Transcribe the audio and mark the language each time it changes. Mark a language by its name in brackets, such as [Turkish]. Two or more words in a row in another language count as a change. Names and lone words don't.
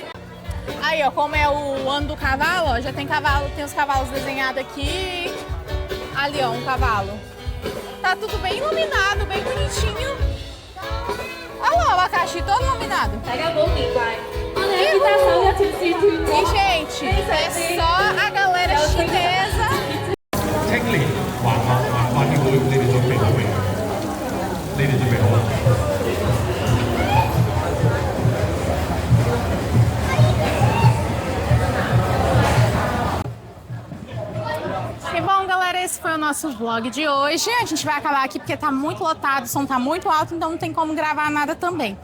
[Portuguese] Aí, ó, como é o ano do cavalo, ó, já tem cavalo, tem os cavalos desenhados aqui. Ali, ó, um cavalo. Tá tudo bem iluminado, bem bonitinho. Olha lá o abacaxi todo iluminado. Pega a boca e vai. Olha, equitação já tinha sido. E, gente, é só a galera chinesa. [Cantonese] Technically, 玩呢會你哋做肥佬嚟嘅，你哋做肥佬。 [Portuguese] E bom, galera, esse foi o nosso vlog de hoje. A gente vai acabar aqui porque tá muito lotado, o som tá muito alto, então não tem como gravar nada também.